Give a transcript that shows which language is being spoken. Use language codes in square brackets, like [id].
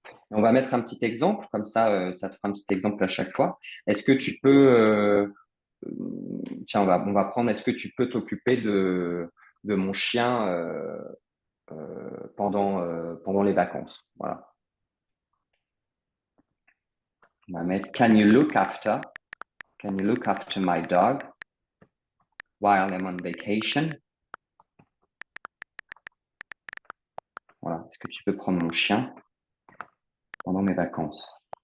[fr] On va mettre un petit exemple, comme ça te fera un petit exemple à chaque fois. Est-ce que tu peux, tiens, on va prendre, est-ce que tu peux t'occuper de mon chien pendant les vacances? Voilà. On va mettre [en] can you look after my dog while I'm on vacation? [fr] Voilà. Est-ce que tu peux prendre mon chien pendant mes vacances?